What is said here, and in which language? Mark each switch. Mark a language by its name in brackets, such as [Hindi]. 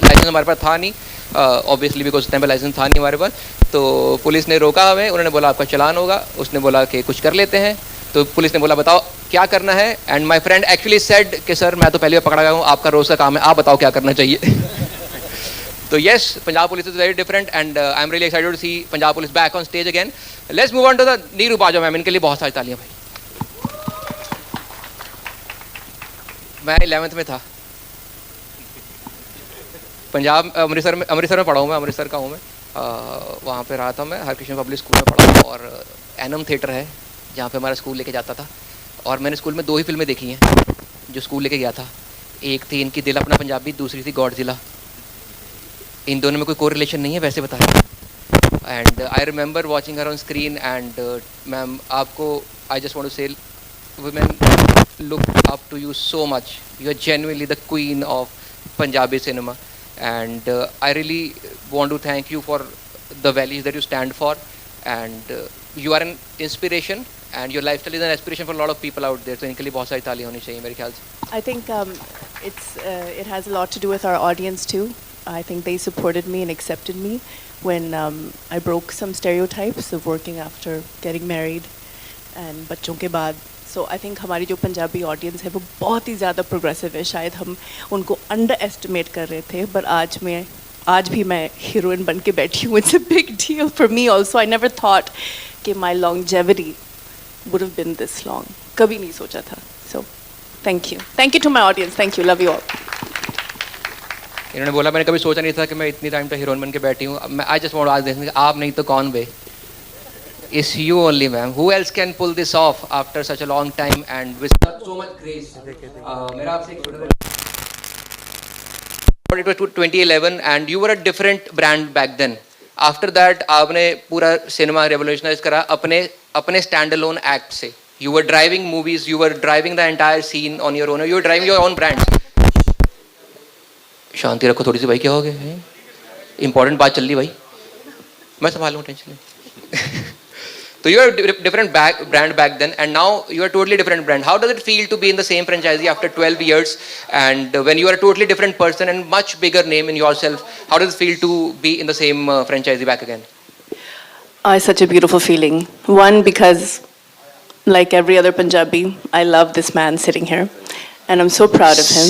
[Hindi] Licence हमारे पास था नहीं ऑब्वियसली बिकॉज उस टाइम पे लाइसेंस था नहीं हमारे पास. तो पुलिस ने रोका हमें, उन्होंने बोला आपका चालान होगा. उसने बोला कि कुछ कर लेते हैं. तो पुलिस ने बोला बताओ क्या करना है. [English] and my friend actually said [Hindi] कि सर मैं तो पहले बार पकड़ा गया हूँ, आपका रोज़ का काम है, आप बताओ क्या करना चाहिए. [English] तो yes, Punjab Police is very different and I'm really excited to see Punjab Police back on stage again. Let's move on to the Neeru Bajwa ma'am. [Hindi] इनके लिए बहुत सारी तालियां भाई. मैं 11th में था, पंजाब अमृतसर में पढ़ा हूँ मैं, अमृतसर का हूँ मैं. वहाँ पे रहा था मैं, हरकृष्ण पब्लिक स्कूल में पढ़ा. और एनम थिएटर है जहाँ पे हमारा स्कूल लेके जाता था. और मैंने स्कूल में 2 ही फिल्में देखी हैं जो स्कूल लेके गया था. एक थी इनकी दिल अपना पंजाबी, दूसरी थी गॉडजिला. इन दोनों में कोई कोरिलेशन नहीं है वैसे बता रहे. [English] And I remember watching her on screen. And ma'am आपको I just want to say women look up to you so much. You are genuinely the queen of Punjabi cinema. And I really want to thank you for the values that you stand for. And you are an inspiration and your lifestyle is an aspiration for a lot of people out there. [Hindi] तो इनके लिए बहुत सारी तालियां होनी चाहिए मेरे ख्याल से. [English] I think it has a lot to do with our audience too. I think they supported me and accepted me when I broke some stereotypes of working after getting married and [Hindi] बच्चों के बाद. [English] So I think [Hindi] हमारी जो Punjabi audience है वो बहुत ही ज़्यादा progressive है. शायद हम उनको underestimate कर रहे थे, but आज भी मैं हीरोइन बन के बैठी हूँ. [English] It's a big deal for me also. I never thought कि my longevity would have been this long. [Hindi] कभी नहीं सोचा था. [English] So thank you to my audience. Thank you, love you all. [Hindi] इन्होंने बोला मैंने कभी सोचा नहीं था कि मैं इतनी टाइम तक हीरोइन बन के बैठी हूँ. [English] मैं I just want to ask this, [Hindi] आप नहीं तो कौन बे? [English] It's you only ma'am. Who else can pull this off after such a long time and with so much grace? [Hindi] मेरा आपसे एक [English] it was 2011 and you were a different brand back then. After that [Hindi] आपने पूरा cinema revolutionise करा अपने stand alone act से. [English] You were driving movies, you were driving the entire scene on your own, you were driving your own brands. [Hindi] शांति रखो थोड़ी सी भाई, क्या हो गया? इंपॉर्टेंट बात चल रही भाई, मैं संभाल लूँ, टेंशन नहीं. [English] So you are a different brand back then, and now you are a totally different brand. How does it feel to be in the same franchisee after 12 years, and when you are a totally different person and much bigger name in yourself? How does it feel to be in the same franchisee back again? It's such a beautiful feeling. One, because like every other Punjabi, I love this man sitting here, and I'm so proud of him.